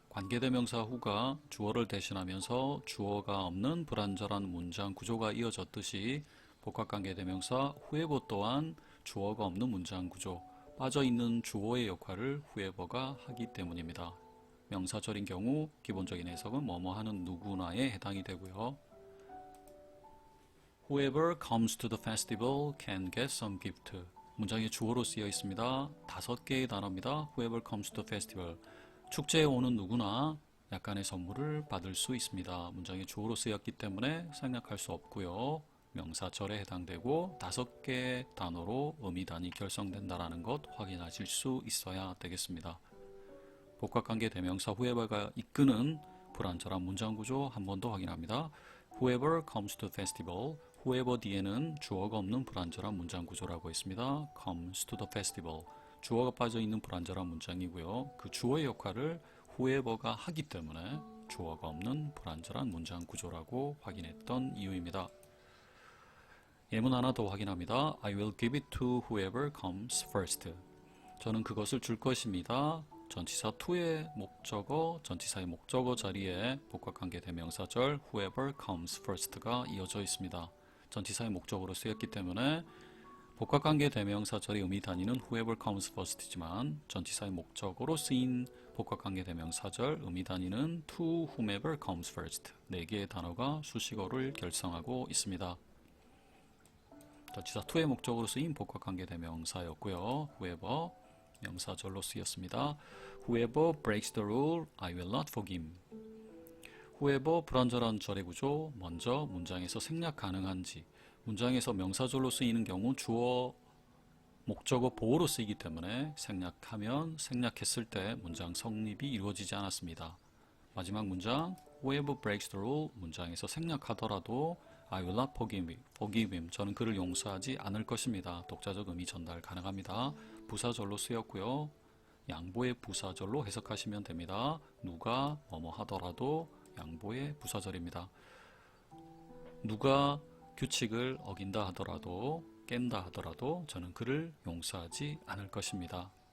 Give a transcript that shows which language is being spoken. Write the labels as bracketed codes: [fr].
[ko] 관계대명사 who가 주어를 대신하면서 주어가 없는 불완전한 문장 구조가 이어졌듯이 복합관계대명사 whoever 또한 주어가 없는 문장 구조, 빠져있는 주어의 역할을 whoever가 하기 때문입니다. 명사절인 경우 기본적인 해석은 뭐뭐 하는 누구나에 해당이 되고요. [en] Whoever comes to the festival can get some gift. [ko] 문장의 주어로 쓰여 있습니다. 5개의 단어입니다. [en] Whoever comes to the festival. [ko] 축제에 오는 누구나 약간의 선물을 받을 수 있습니다. 문장의 주어로 쓰였기 때문에 생략할 수 없고요. 명사절에 해당되고 5개의 단어로 의미단이 결성된다는 것 확인하실 수 있어야 되겠습니다. 복합관계 대명사 whoever가 이끄는 불완전한 문장 구조 한 번 더 확인합니다. [en] Whoever comes to the festival. [ko] whoever 뒤에는 주어가 없는 불완전한 문장 구조라고 했습니다. [en] comes to the festival. [ko] 주어가 빠져있는 불완전한 문장이고요. 그 주어의 역할을 whoever가 하기 때문에 주어가 없는 불완전한 문장 구조라고 확인했던 이유입니다. 예문 하나 더 확인합니다. [en] I will give it to whoever comes first. [ko] 저는 그것을 줄 것입니다. 전치사 to의 목적어, 전치사의 목적어 자리에 복합관계 대명사절 [en] whoever comes first [ko] 가 이어져 있습니다. 전치사의 목적어로 쓰였기 때문에 복합관계 대명사절의 의미 단위는 [en] whoever comes first [ko] 이지만 전치사의 목적어로 쓰인 복합관계 대명사절 의미 단위는 [en] to whomever comes first. [ko] 4개의 단어가 수식어를 결성하고 있습니다. 전치사 to의 목적으로 쓰인 복합관계 대명사였고요. whoever 명사절로 쓰였습니다. [en] Whoever breaks the rule, I will not forgive. [ko] whoever 불완전한 절의 구조, 먼저 문장에서 생략 가능한지, 문장에서 명사절로 쓰이는 경우 주어, 목적어, 보어로 쓰이기 때문에 생략하면 생략했을 때 문장 성립이 이루어지지 않았습니다. 마지막 문장 [en] whoever breaks the rule [ko] 문장에서 생략하더라도 [en] I will not forgive him. [ko] 저는 그를 용서하지 않을 것입니다. 독자적 의미 전달 가능합니다. 부사절로 쓰였고요. 양보의 부사절로 해석하시면 됩니다. 누가 뭐뭐 하더라도 양보의 부사절입니다. 누가 규칙을 어긴다 하더라도 깬다 하더라도 저는 그를 용서하지 않을 것입니다.